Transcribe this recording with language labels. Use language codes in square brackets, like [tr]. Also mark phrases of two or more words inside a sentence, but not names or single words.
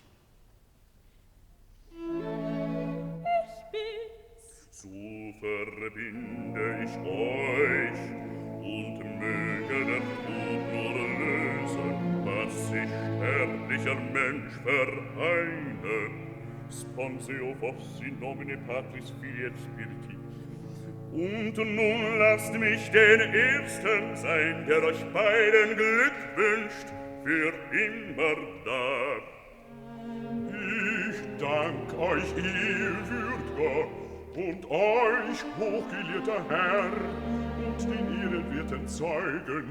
[de] So verbinde ich euch und möge der Tod nur lösen, was sich sterblicher Mensch vereinen. [la] Sponseo vos in nomine Patris Filii et Spiritus. [de] Und nun lasst mich den Ersten sein, der euch beiden Glück wünscht, für immer da. Ich dank euch, ehrwürdger, und euch, hochgelehrter Herr, und den ehrenwerten Zeugen.